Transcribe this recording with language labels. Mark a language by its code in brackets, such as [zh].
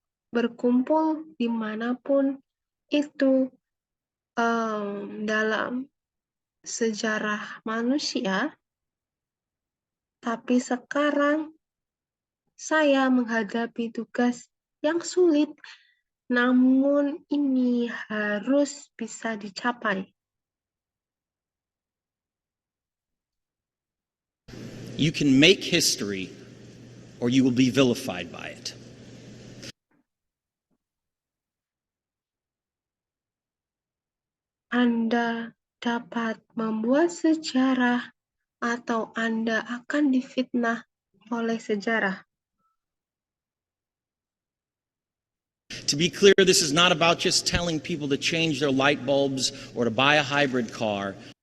[id] berkumpul dimanapun itu dalam sejarah manusia, tapi sekarang saya menghadapi tugas yang sulit, namun ini harus bisa dicapai. [en] You can make history, or you will be vilified by it. [id] Anda dapat membuat sejarah atau Anda akan difitnah oleh sejarah. [en] To be clear, this is not about just telling people to change their light bulbs or to buy a hybrid car.